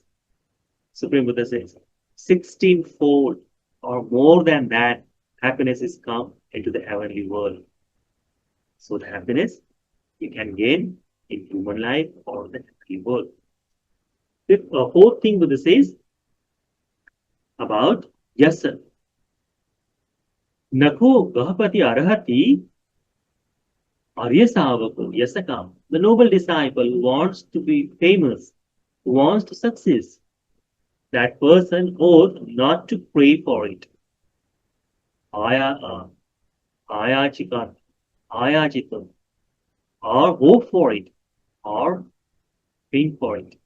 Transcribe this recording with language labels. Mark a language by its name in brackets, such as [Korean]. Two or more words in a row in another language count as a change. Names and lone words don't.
[English] Supreme Buddha says 16-fold or more than that happiness is come into the heavenly world. So the happiness you can gain in human life or the heavenly world. The fourth thing Buddha says about yasa. [Pali] Nakho gahapati arahati aryasavaku yasakam. [English] The noble disciple who wants to be famous, who wants to succeed, that person ought not to pray for it. Ayachitam, or hope for it, or pay for it.